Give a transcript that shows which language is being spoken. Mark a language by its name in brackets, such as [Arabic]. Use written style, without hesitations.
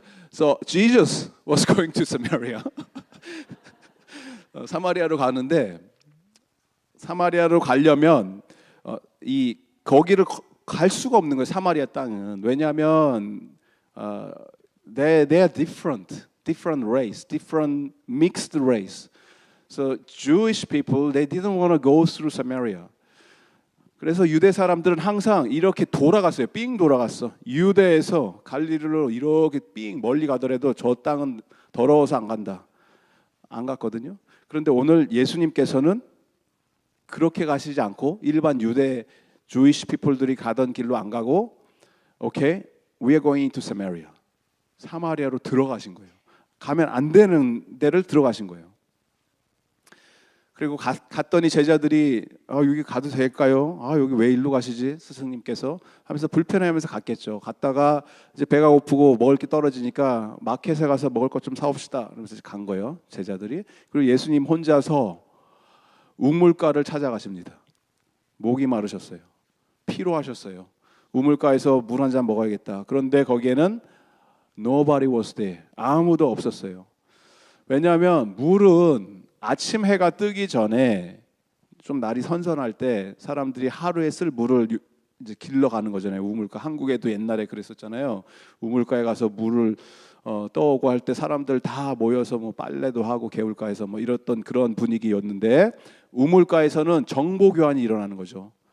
[English] So Jesus was going to Samaria. [Korean] 사마리아로 가는데 사마리아로 가려면 거기를 갈 수가 없는 거예요. 사마리아 땅은. 왜냐하면 [English] they are different race, different mixed race. So Jewish people, they didn't want to go through Samaria. [Korean] 그래서 유대 사람들은 항상 이렇게 돌아갔어요. 삥 돌아갔어. 유대에서 갈릴리로 이렇게 삥 멀리 가더라도 저 땅은 더러워서 안 간다. 안 갔거든요. 그런데 오늘 예수님께서는 그렇게 가시지 않고 일반 유대 Jewish people들이 가던 길로 안 가고 [English] Okay, we are going to Samaria. [Korean] 사마리아로 들어가신 거예요. 가면 안 되는 데를 들어가신 거예요. 그리고 갔더니 제자들이 여기 가도 될까요? 여기 왜 일로 가시지? 스승님께서 하면서 불편해하면서 갔겠죠. 갔다가 이제 배가 고프고 먹을 게 떨어지니까 마켓에 가서 먹을 것 좀 사옵시다. 그러면서 간 거예요. 제자들이. 그리고 예수님 혼자서 우물가를 찾아가십니다. 목이 마르셨어요. 피로하셨어요. 우물가에서 물 한 잔 먹어야겠다. 그런데 거기에는 [English] Nobody was there. [Korean] 아무도 없었어요. 왜냐하면 물은 아침 해가 뜨기 전에 좀 날이 선선할 때 사람들이 하루에 쓸 물을 이제 길러 가는 거잖아요. 우물가. 한국에도 옛날에 그랬었잖아요. 우물가에 가서 물을 떠오고 할 때 사람들 다 모여서 뭐 빨래도 하고 개울가에서 뭐 이랬던 그런 분위기였는데 우물가에서는 정보 교환이 일어나는 거죠.